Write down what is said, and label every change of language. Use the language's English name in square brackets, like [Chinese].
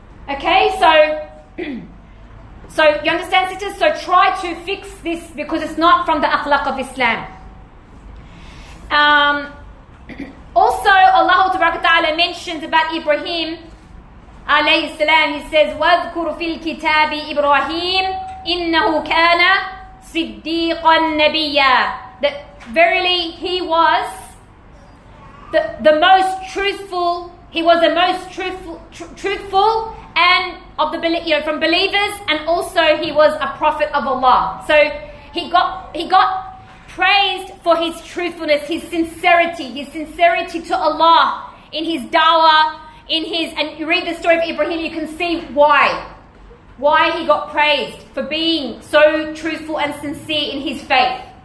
[English] Okay, so you understand, sisters? So try to fix this because it's not from the akhlaq of Islam. Also, Allah Ta'ala mentions about Ibrahim alayhi salam. He says, [Arabic] وَاذْكُرْ فِي الْكِتَابِ إِبْرَاهِيمَ إِنَّهُ كَانَ صِدِّيقًا نَبِيًّا. [English] That verily he was the most truthful. He was the most truthful and of the from believers, and also he was a prophet of Allah. So he got praised for his truthfulness, his sincerity to Allah in his dawah, and you read the story of Ibrahim, you can see why he got praised for being so truthful and sincere in his faith.